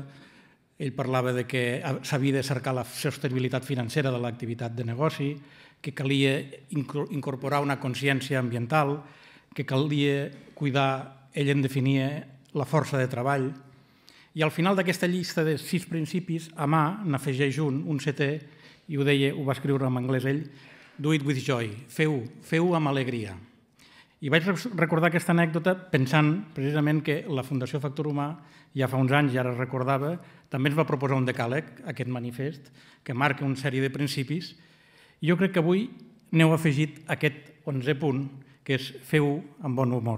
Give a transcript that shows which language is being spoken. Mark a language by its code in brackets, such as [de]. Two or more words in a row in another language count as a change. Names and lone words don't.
[ca] Ell parlava que s'havia de cercar la sostenibilitat financera de l'activitat de negoci, que calia incorporar una consciència ambiental, que calia cuidar, ell en definia la força de treball, i al final d'aquesta llista de 6 principis, a mà n'afegeix un setè, i ho deia, ho va escriure en anglès ell, [en] do it with joy, [ca] feu-ho amb alegria. I vaig recordar aquesta anècdota pensant precisament que la Fundació Factor Humà ja fa uns anys, ja ara es recordava, també ens va proposar un decàleg, aquest manifest, que marca una sèrie de principis, i jo crec que avui n'heu afegit aquest 11è punt, que és feu-ho amb bon humor.